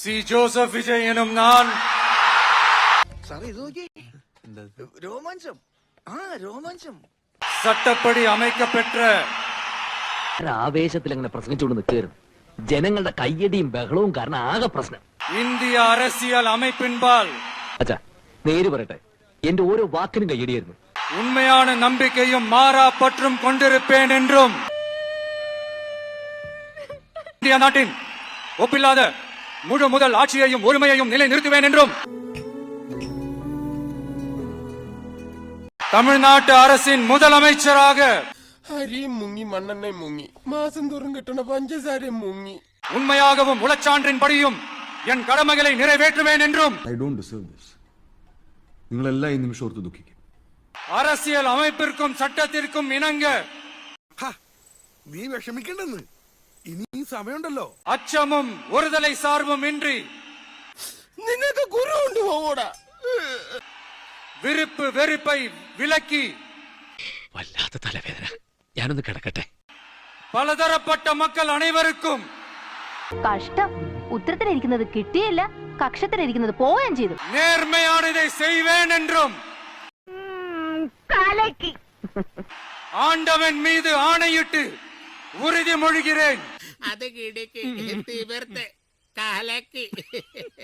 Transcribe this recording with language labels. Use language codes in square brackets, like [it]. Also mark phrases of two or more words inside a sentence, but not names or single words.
[ml] സി ജോസഫ് വിജയ് എന്നും ഞാൻ രോമാഞ്ചം രോമാഞ്ചം [ta] சட்டப்படி அமைக்கப்பெற்ற [ml] ആവേശത്തിൽ അങ്ങനെ പ്രസംഗിച്ചുകൊണ്ട് നിൽക്കുകയായിരുന്നു. ജനങ്ങളുടെ കയ്യടിയും ബഹളവും കാരണം ആകെ പ്രശ്നം. [ta] இந்திய அரசியல் அமைப்பின்பால் [ml] അച്ഛാ നേര് പറയട്ടെ, എന്റെ ഓരോ വാക്കിനും കയ്യടിയായിരുന്നു. [ta] உண்மையான நம்பிக்கையும் மாறா பற்றும் கொண்டிருப்பேன் என்றும் இந்திய நாட்டின் ஒப்பில்லாத முழு முதல் ஆட்சியையும் ஒருமையையும் நிலை நிறுத்துவேன் என்றும் தமிழ்நாட்டு அரசின் முதலமைச்சராக [ml] അരിയും മുങ്ങി മണ്ണെണ്ണയും മുങ്ങി മാസം തോറും കിട്ടണ പഞ്ചസാരയും മുങ്ങി [ta] உண்மையாகவும் உளச்சான்றின்படியும் என் கடமைகளை நிறைவேற்றுவேன் என்றும் [en] I don't deserve this. [ml] നിങ്ങളെല്ലാം ഈ നിമിഷം ഓർത്ത് ദുഃഖിക്കും. [ta] அரசியல் அமைப்பிற்கும் சட்டத்திற்கும் இணங்க [ml] നീ വിഷമിക്കണ്ടെന്ന് ഇനി സമയമുണ്ടല്ലോ. [ta] அச்சமும் ஒருதலை சார்பும் இன்றி [ml] നിനക്ക് ഗുരു കൊണ്ട് പോകൂടാ. [ta] விருப்பு வெறுப்பை விலக்கி [ml] വല്ലാത്ത തലവേദന, ഞാനൊന്ന് കിടക്കട്ടെ. [ta] பலதரப்பட்ட மக்கள் அனைவருக்கும் [ml] കഷ്ടം. ഉത്തരത്തിലിരിക്കുന്നത് കിട്ടിയില്ല, കക്ഷത്തിലിരിക്കുന്നത് പോവുകയും ചെയ്തു. [ta] நேர்மையானதை செய்வேன் என்றும் ஆண்டவன் மீது ஆணையிட்டு உறுதிமொழிகிறேன். അത് കിടക്ക് തീവർത്ത് കാലക്ക്